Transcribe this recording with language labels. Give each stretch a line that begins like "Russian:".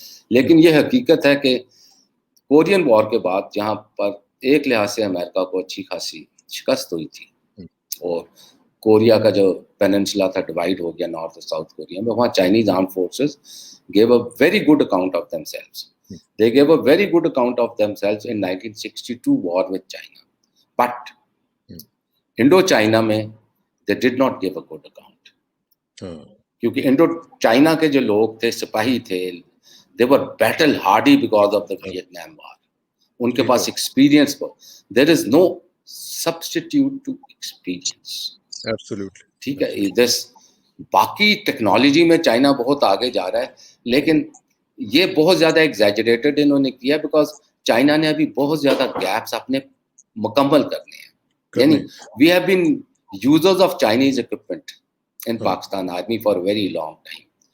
Urdu: لیکن یہ حقیقت ہے کہ کورین وار کے بعد جہاں پر ایک لحاظ سے امریکہ کو اچھی خاصی شکست ہوئی تھی اور کوریا کا جو پیننسلا تھا ڈیوائڈ ہو گیا نارتھ اور ساؤتھ کوریا میں,
English: وہاں Chinese arm forces gave a very good account of themselves. They gave a very good account of themselves in 1962 war with China. But
Urdu: Indo China میں
English: they did not give a good account.
Urdu: کیونکہ Indo China کے جو لوگ تھے, سپاہی تھے,
English: they were battle hardy because of the Vietnam War.
Urdu: ان کے پاس experience کو,
English: there is no substitute to experience. Absolutely.
Urdu: ٹھیک ہے. باقی ٹیکنالوجی میں چائنا بہت آگے جا رہا ہے, لیکن یہ بہت زیادہ ایگزیجریٹڈ انہوں نے کیا بیکاز چائنا نے ابھی بہت زیادہ گیپس اپنے مکمل کرنے ہیں.
English: یعنی we have been users of Chinese equipment in Pakistan army for very long time.